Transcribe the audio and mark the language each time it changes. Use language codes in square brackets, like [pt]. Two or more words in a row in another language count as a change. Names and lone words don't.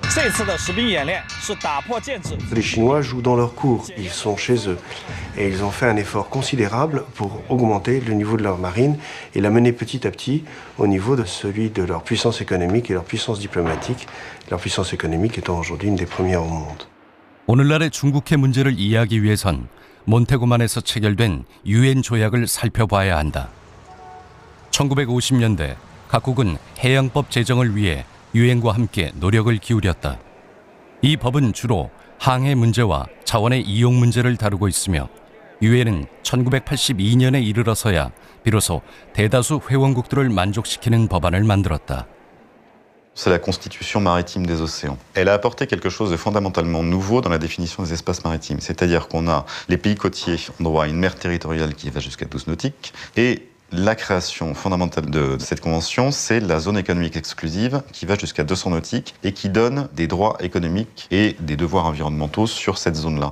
[fr] Les Chinois jouent dans leur cours, ils sont chez eux. Et ils ont fait un effort considérable pour augmenter le niveau de leur marine et la mener petit à petit au niveau de celui de leur puissance économique et leur puissance diplomatique, leur puissance économique étant aujourd'hui une des premières au monde. [ko] 오늘날의 중국해 문제를 이해하기 위해선 몬테고만에서 체결된 유엔 조약을 살펴봐야 한다. 1950년대 각국은 해양법 제정을 위해 유엔과 함께 노력을 기울였다. 이 법은 주로 항해 문제와 자원의 이용 문제를 다루고 있으며 유엔은 1982년에 이르러서야 비로소 대다수 회원국들을 만족시키는 법안을 만들었다. [fr] C'est la constitution maritime des océans. Elle a apporté quelque chose de fondamentalement nouveau dans la définition des espaces maritimes. C'est-à-dire qu'on a les pays côtiers ont droit à une mer territoriale qui va jusqu'à 12 nautiques. Et la création fondamentale de cette convention, c'est la zone économique exclusive qui va jusqu'à 200 nautiques et qui donne des droits économiques et des devoirs environnementaux sur cette zone-là.